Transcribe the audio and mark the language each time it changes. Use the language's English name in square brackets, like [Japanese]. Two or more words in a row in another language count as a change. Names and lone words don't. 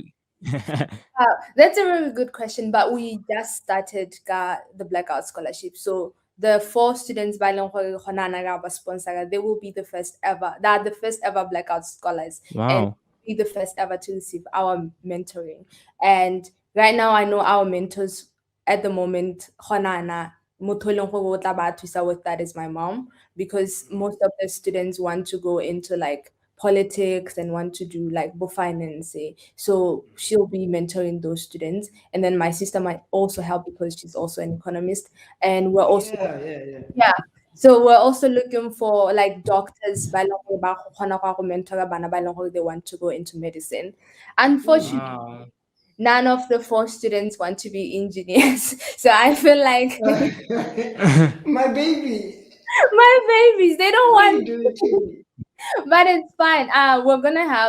[English] That's a really good question, but we just started the Blackout Scholarship. So the 4 students by sponsor, they will be the first ever. They are the first ever Blackout scholars, and Wow. be the first ever to receive our mentoring. And right now, I know our mentors at the moment. [Tswana] Motho e leng gore o tla ba thusa [English] with that is my mom, because most of the students want to go into like politics and want to do like finance. So she'll be mentoring those students. And then my sister might also help because she's also an economist. And we're also, Yeah. yeah. So we're also looking for like doctors [Tswana] ba e leng gore ba go kgona [English] go mentor [Tswana] bana ba e leng gore [English] they want to go into medicine. Unfortunately, Wow. none of the 4 students want to be engineers. So I feel like My baby. my babies, they don't What are want you doing to me? but it's fine. We're gonna have.